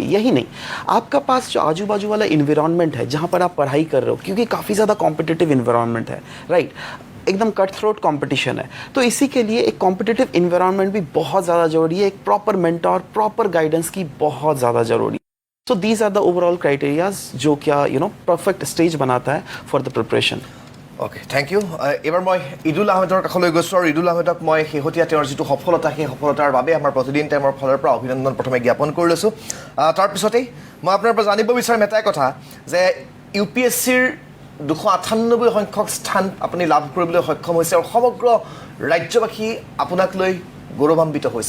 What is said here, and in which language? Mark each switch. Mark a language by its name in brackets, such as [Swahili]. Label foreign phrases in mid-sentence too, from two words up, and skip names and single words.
[Hindi] यही नहीं, आपका पास जो आजू बाजू वाला इन्वायरमेंट है जहाँ पर आप पढ़ाई कर रहे हो, क्योंकि काफ़ी ज़्यादा [English] competitive environment [Hindi] है, राइट? एकदम [English] cut throat competition [Hindi] है, तो इसी के लिए एक [English] competitive environment [Hindi] भी बहुत ज़्यादा ज़रूरी है. एक [English] proper mentor, proper guidance [Hindi] की बहुत ज़्यादा ज़रूरी है. [English] so these are the overall criterias [Hindi] जो क्या [English] perfect stage [Hindi] बनाता है [English] for the preparation. okay, thank you. [Assamese] এইবাৰ মই ঈদুল আহমেদৰ কাষলৈ গৈছোঁ আৰু ঈদুল আহমেদক মই শেহতীয়া তেওঁৰ যিটো সফলতা, সেই সফলতাৰ বাবে আমাৰ প্ৰতিদিন টাইমৰ ফালৰ পৰা অভিনন্দন প্ৰথমে জ্ঞাপন কৰি লৈছোঁ. তাৰপিছতেই মই আপোনাৰ পৰা জানিব বিচাৰিম এটাই কথা, যে UPSCৰ 298 সংখ্যক স্থান আপুনি লাভ কৰিবলৈ সক্ষম হৈছে আৰু সমগ্ৰ ৰাজ্যবাসী আপোনাক লৈ গৌৰৱান্বিত হৈছে.